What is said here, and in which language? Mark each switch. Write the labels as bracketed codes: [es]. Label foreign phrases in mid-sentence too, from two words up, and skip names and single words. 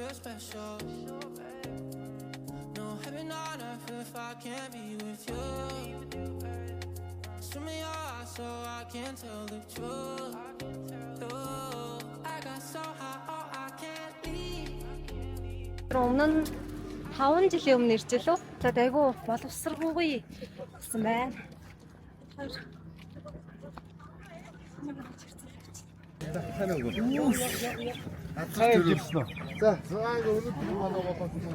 [en] special. No heaven on earth if I can't be with you. Swim in your eyes so I can tell the truth. I got so high, oh I can't leave. [mn] Өмнө нь 5 жилийн өмнө ирж лөө. За айгу боловсралгүй гэсэн байна. Сайн уу? Сайн ирсэн үү? За, өнөөдөр манай болоод юм.